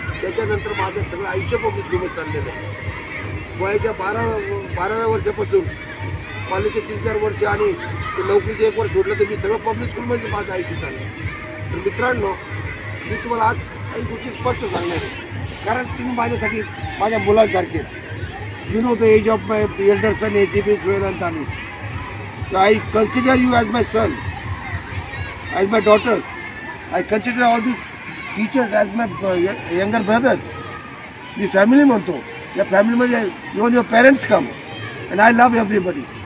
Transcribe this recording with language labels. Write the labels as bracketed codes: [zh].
[mr] त्याच्यानंतर माझं सगळं आयुष्य पब्लिक स्कूलमध्ये चाललेलं आहे. वयाच्या 12व्या वर्षापासून कॉलेजचे 3-4 वर्ष आणि ते नोकरीचे 1 वर्ष सोडलं तर मी सगळं पब्लिक स्कूलमध्ये माझं आयुष्य चाललं. तर मित्रांनो, मी तुम्हाला आज काही गोष्टी स्पष्ट सांगणार आहे कारण तुम्ही माझ्यासाठी माझ्या मुलांसारखे. [en] You know the age of my elder son ACP Suhail Antanis. So I consider you as my son, as my daughter. I consider all these teachers as my younger brothers. [mr] मी family म्हणतो. या फॅमिलीमध्ये [en] Even your parents come. And I love everybody.